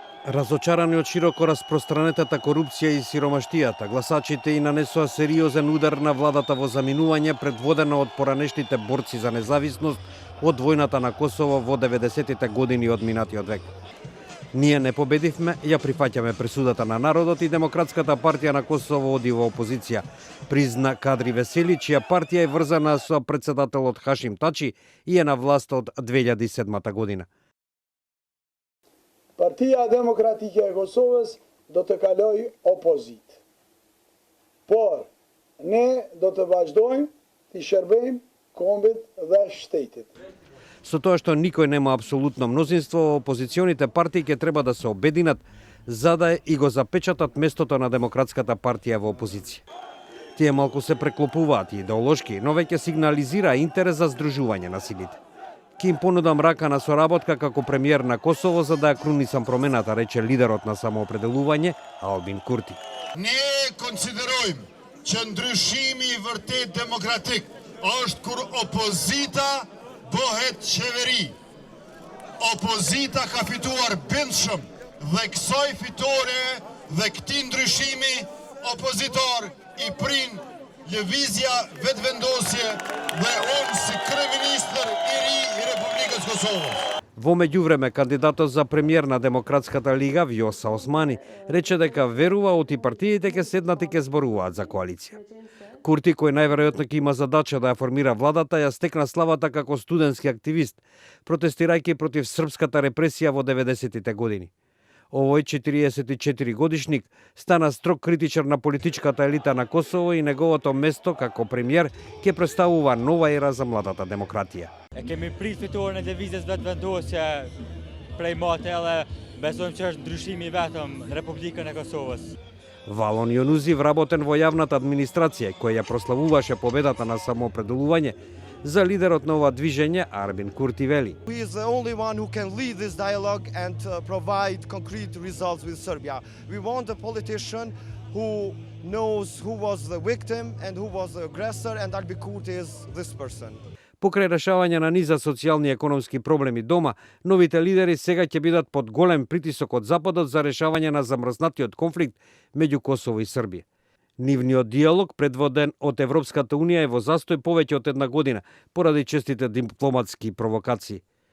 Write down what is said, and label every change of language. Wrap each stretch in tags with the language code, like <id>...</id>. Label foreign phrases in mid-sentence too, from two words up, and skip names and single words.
<mk>Разочарани од широко распространетата корупција и сиромаштијата, гласачите и нанесоа сериозен удар на владата во заминување предводена од поранешните борци за независност од војната на Косово во 90-тите години од минатиот век. Ние не победивме, ја прифаќаме пресудата на народот и Демократската партија на Косово оди во опозиција, призна Кадри Весели, чија партија е врзана со председателот Хашим Тачи и е на власт од 2007 година.</mk> <sq>Partia Demokratike e Kosovës do të kaloj opozit. Por, ne do të vazhdojmë të shërbejmë kombit dhe shtetit.</sq> <mk>Со тоа што никој нема апсолутно мнозинство, опозиционите партии ќе треба да се обединат за да и го запечатат местото на Демократската партија во опозиција. Тие малку се преклопуваат идеолошки, но веќе сигнализира интерес за здружување на силите. Ке им понудам рака на соработка како премиер на Косово за да ја крунисам промената, рече лидерот на самоопределување Албин Курти.</mk> <sq>Ne konsiderojmë që ndryshimi i vërtet demokratik është kur opozita bëhet qeveri. Opozita ka fituar bindshëm dhe kësaj fitore dhe këtij ndryshimi opozitor i prin lëvizja vetëvendosje dhe unë si kryeministër i ri i Republikës Kosovës.</sq> <mk>Во меѓувреме, кандидатот за премиер на Демократската лига, Вјоса Османи, рече дека верува оти партиите ќе седнат и ќе зборуваат за коалиција. Курти, кој најверојатно ќе има задача да ја формира владата, ја стекна славата како студентски активист, протестирајќи против српската репресија во 90-тите години. Овој 44 годишник стана строг критичар на политичката елита на Косово и неговото место како премиер ќе представува нова ера за младата демократија.</mk> <sq>E kemi prit fitoren e lëvizjes vetëvendosje prej mate edhe besojmë që është ndryshimi i vetëm në Republikën e Kosovës.</sq> <mk>Валон Јонузи, вработен во јавната администрација, кој ја прославуваше победата на самоопределување, за лидерот на ова движење Арбин Курти вели.</mk> <en>He is the only one who can lead this dialogue and provide concrete results with Serbia. We want a politician who knows who was the victim and who was the aggressor, and Albin Kurti is this person.</en> <mk>Покрај решавање на низа социјални и економски проблеми дома, новите лидери сега ќе бидат под голем притисок од Западот за решавање на замрзнатиот конфликт меѓу Косово и Србија. Нивниот диалог, предводен од Европската Унија, е во застој повеќе од една година поради честите дипломатски провокации.</mk>